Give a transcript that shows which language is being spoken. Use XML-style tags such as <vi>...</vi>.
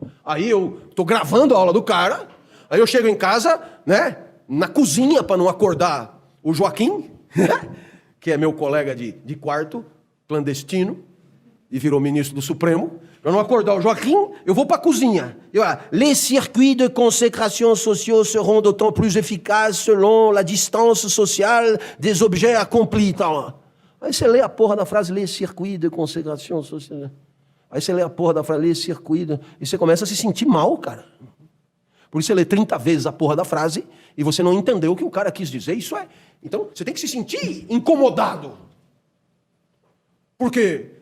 <pt>Aí eu estou gravando a aula do cara, aí eu chego em casa, né, na cozinha para não acordar o Joaquim, que é meu colega de quarto, clandestino, e virou ministro do Supremo. Para não acordar o Joaquim, eu vou para a cozinha.</pt> <fr>Les circuits de consécration sociaux seront d'autant plus efficaces selon la distance sociale des objets accomplis.</fr> <pt>Aí você lê a porra da frase,</pt> <fr>les circuits de consécration sociale.</fr> <pt>Aí você lê a porra da frase,</pt> <fr>les circuits de...</fr> <pt>E você começa a se sentir mal, cara. Por isso você lê 30 vezes a porra da frase e você não entendeu o que o cara quis dizer. Isso é... Então, você tem que se sentir incomodado. Por quê?</pt>